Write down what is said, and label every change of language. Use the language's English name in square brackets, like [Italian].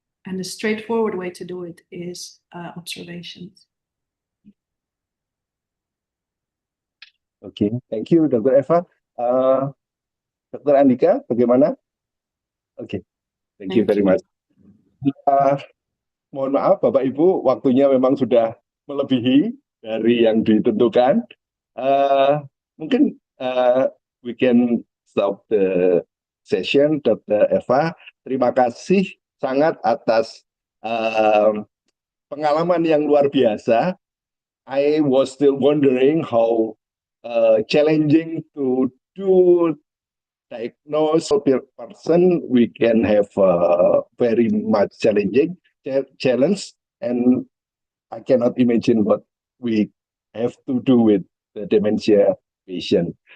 [English] And the straightforward way to do it is observations. Okay, thank you, Dr. Eva. Dr. [Indonesian] Andika, bagaimana? [English] Okay, thank you very much. [Indonesian] Mohon maaf, Bapak Ibu, waktunya memang sudah melebihi dari yang ditentukan. Mungkin [English] we can stop the session, Dr. Eva. [Indonesian] Terima kasih sangat atas pengalaman yang luar biasa. [English] I was still wondering how challenging to do diagnose a person. We can have very much challenge, and I cannot imagine what we have to do with the dementia patient.